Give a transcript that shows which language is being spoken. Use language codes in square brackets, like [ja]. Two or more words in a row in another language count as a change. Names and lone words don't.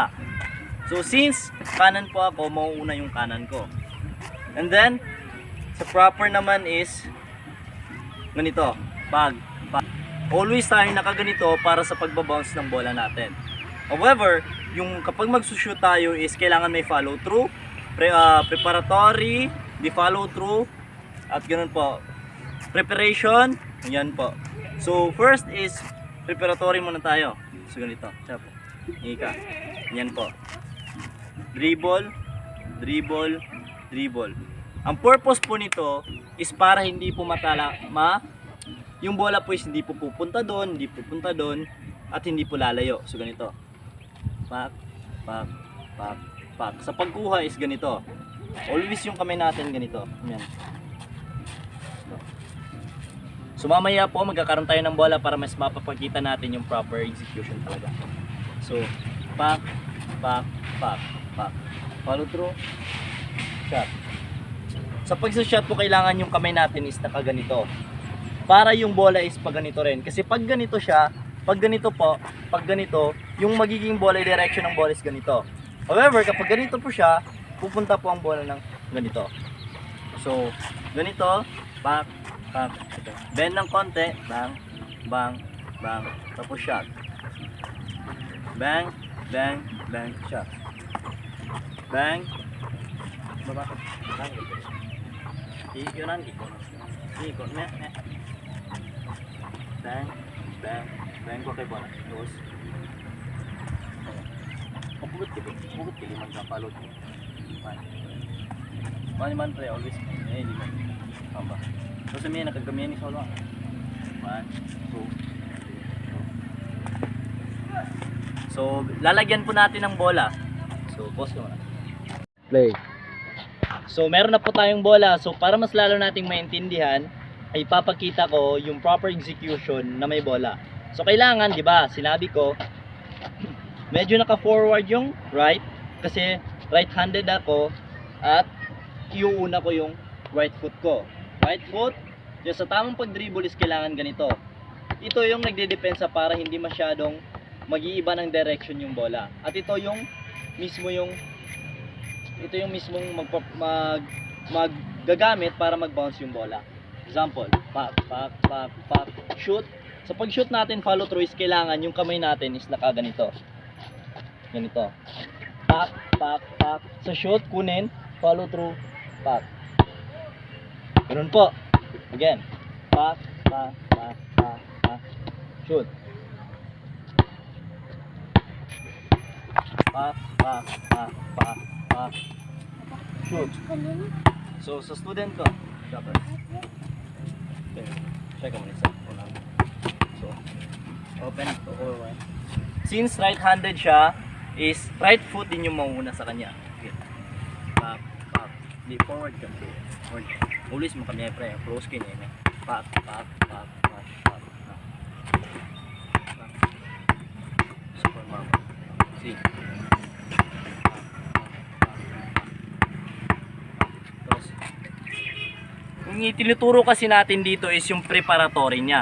[tl] So since kanan po ako, mauuna yung kanan ko. And then, sa proper naman is ganito. Pag. Always tayo nakaganito para sa pagbabounce ng bola natin. However, yung kapag magsushoot tayo is kailangan may [en] follow through, [tl] preparatory, di [en] follow through, [tl] at ganun po. Preparation, yan po. So first is preparatory muna tayo. So ganito, siya po. Ika. Yan po. [en] Dribble, dribble, dribble. [tl] Ang purpose po nito is para hindi po yung bola po is hindi po pupunta doon, at hindi po lalayo. So ganito. Pak, pak, pak, pak. Sa pagkuha is ganito. Always yung kamay natin ganito. Yan. So mamaya po magkakaroon tayo ng bola para mas mapapakita natin yung [en] proper execution [tl] talaga. So, pak, pak, pak, pak. [en] Follow through. Shot. [tl] Sa pagsa-shot po kailangan yung kamay natin is nakaganito. Para yung bola is pag ganito rin. Kasi pag ganito siya, pag ganito po, pag ganito, yung magiging bola, direction ng bola is ganito. However, kapag ganito po siya, pupunta po ang bola ng ganito. So, ganito, pak, pak, bend ng konti, bang, bang, bang, tapos shot. Bang, bang, bang, shot. Bang, baba, bang, ikon, ikon, bang, bang, bang ko kay bola. Terus. Pugut liman ka palot. Man pre always. Liman. Tamba. Terus may nakagamihan ni solo. 1 2. So, lalagyan po natin ng bola. So, pause ko muna. Play. So, meron na po tayong bola. So, para mas lalo nating maintindihan, ay papakita ko yung [en] proper execution [tl] na may bola. So kailangan, 'di ba? Sinabi ko medyo naka-forward yung right kasi right-handed ako at iuuna ko yung [en] right foot [tl] ko. [en] Right foot, [tl] yung sa tamang pag-dribble is kailangan ganito. Ito yung nagdedepensa para hindi masyadong mag-iiba ng direction yung bola. At ito yung mismong maggagamit para mag-bounce yung bola. Example, pak, pak, pak, pak, shoot. Sa pag-shoot natin, [en] follow through [tl] is kailangan yung kamay natin is nakaganito. Ganito. Pak, pak, pak. Sa shoot, kunin, [en] follow through, pak. [tl] Ganun po. Again. Pak, pak, pak, pak, pak. Shoot. Pak, pak, pak, pak, pak. Shoot. So, sa student ko, dapat. Check mo nito. [en] So, open to all right. [tl] Since right-handed siya, is [en] right foot [tl] din yung mauna sa kanya. Okay. Pak, pak. Di forward ka. Forward. Ulis mo kami pre. Close ka niya. Pak, pak, pak, pak, pak. Super mama. See. Yung itinuturo kasi natin dito is yung preparatory niya.